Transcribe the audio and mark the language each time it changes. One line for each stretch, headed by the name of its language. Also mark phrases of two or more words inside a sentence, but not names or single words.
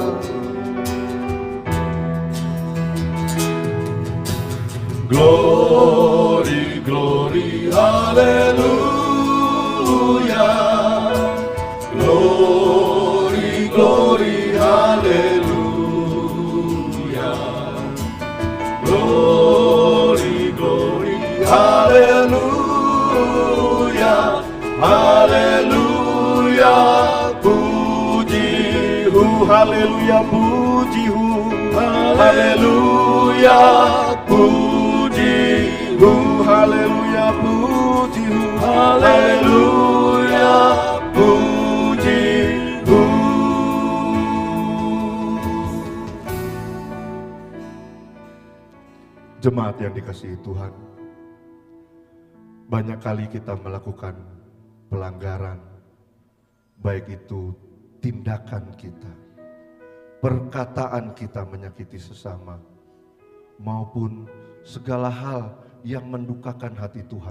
English: Glory, glory, haleluya. Glory, glory, haleluya. Glory, glory,
Indonesian: haleluya, haleluya, puji-Hu, haleluya, puji-Hu, haleluya, puji-Hu, haleluya, puji-Hu, haleluya, puji-Hu. Jemaat yang dikasihi Tuhan, banyak kali kita melakukan pelanggaran, baik itu tindakan kita, perkataan kita menyakiti sesama, maupun segala hal yang mendukakan hati Tuhan.